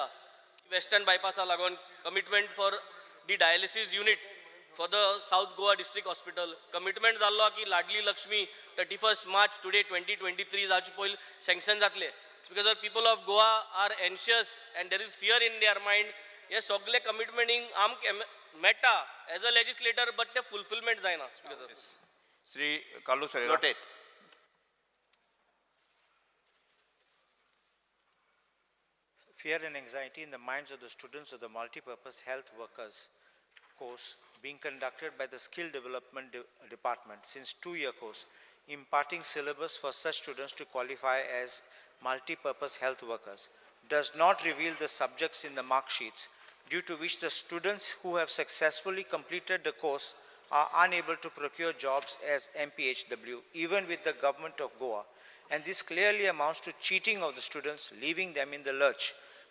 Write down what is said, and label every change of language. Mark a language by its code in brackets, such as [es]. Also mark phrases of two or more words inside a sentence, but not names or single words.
[en] Western bypass लागून commitment for the dialysis unit for the South Goa District Hospital. [kok] Commitment जाल्लो की लाडली लक्ष्मी 31st [en] March today [kok] 2023 जावचे पयलीं sanction जातले. [en] Because the people of Goa are anxious and there is fear in their mind. [kok] हे सगळे commitmenting आमक मेटा [en] as a legislator but [kok] ते fulfillment जायना. श्री कालू सर. [en] Noted. Fear and anxiety in the minds of the students of the multipurpose health workers course being conducted by the skill development department since 2-year course imparting syllabus for such students to qualify as multipurpose health workers does not reveal the subjects in the mark sheets, due to which the students who have successfully completed the course are unable to procure jobs as MPHW even with the government of Goa, and this clearly amounts to cheating of the students, leaving them in the lurch.